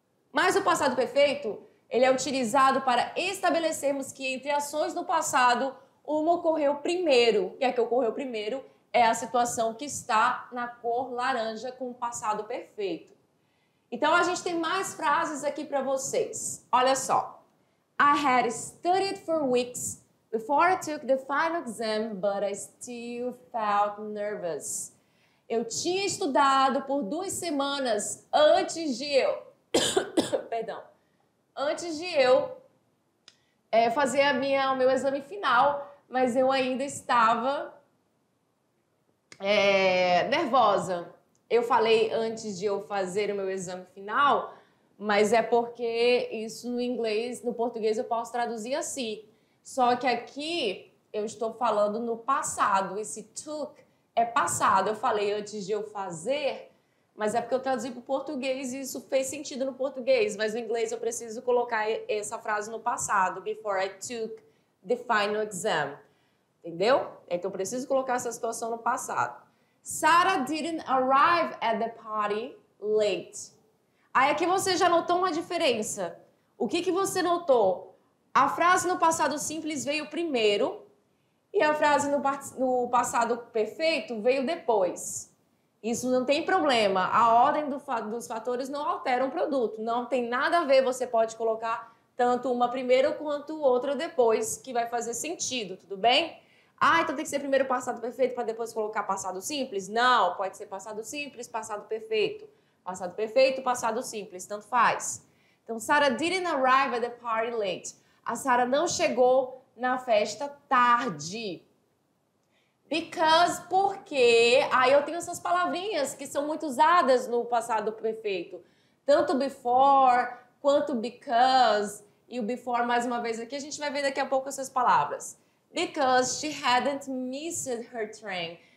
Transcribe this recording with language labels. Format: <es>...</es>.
<pt>Mas o passado perfeito, ele é utilizado para estabelecermos que entre ações no passado, uma ocorreu primeiro. E a que ocorreu primeiro é a situação que está na cor laranja com o passado perfeito. Então, a gente tem mais frases aqui para vocês. Olha só.</pt> <en>I had studied for weeks before I took the final exam, but I still felt nervous.</en> <pt>Eu tinha estudado por 2 semanas antes de eu... Perdão. Antes de eu fazer o meu exame final, mas eu ainda estava nervosa. Eu falei antes de eu fazer o meu exame final, mas é porque isso no inglês, no português eu posso traduzir assim. Só que aqui eu estou falando no passado. Esse took é passado. Eu falei antes de eu fazer, mas é porque eu traduzi para o português e isso fez sentido no português. Mas no inglês eu preciso colocar essa frase no passado.</pt> <en>Before I took the final exam.</en> <pt>Entendeu? Então eu preciso colocar essa situação no passado.</pt> <en>Sarah didn't arrive at the party late.</en> <pt>Aí aqui você já notou uma diferença. O que você notou? A frase no passado simples veio primeiro e a frase no passado perfeito veio depois. Isso não tem problema. A ordem dos fatores não altera um produto. Não tem nada a ver. Você pode colocar tanto uma primeiro quanto outra depois, que vai fazer sentido, tudo bem? Então tem que ser primeiro passado perfeito para depois colocar passado simples? Não, pode ser passado simples, passado perfeito. Passado perfeito, passado simples, tanto faz. Então,</pt> <en>Sarah didn't arrive at the party late.</en> <pt>A Sarah não chegou na festa tarde. Because, porque... Aí eu tenho essas palavrinhas que são muito usadas no passado perfeito. Tanto before, quanto because. E o before, mais uma vez aqui, a gente vai ver daqui a pouco essas palavras.</pt> <en>Because she hadn't missed her train.</en>